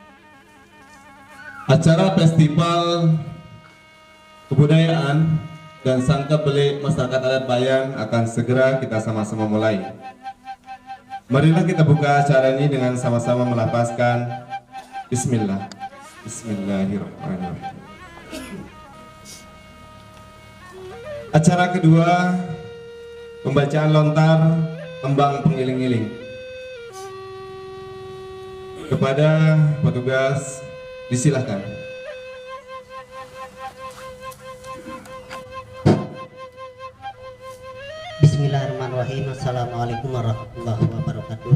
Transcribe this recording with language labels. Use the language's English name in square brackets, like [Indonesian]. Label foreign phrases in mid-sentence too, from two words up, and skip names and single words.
[Indonesian] Acara festival kebudayaan dan Sangkebelik Masyarakat Adat Bayan akan segera kita sama-sama mulai. Marilah kita buka acara ini dengan sama-sama melafazkan Bismillah. [Arabic] بسم الله الرحمن الرحيم. [Indonesian] Acara kedua, pembacaan lontar tembang pengiling-iling. Kepada petugas disilahkan. [Arabic] بسم الله الرحمن الرحيم. السلام عليكم ورحمة الله وبركاته.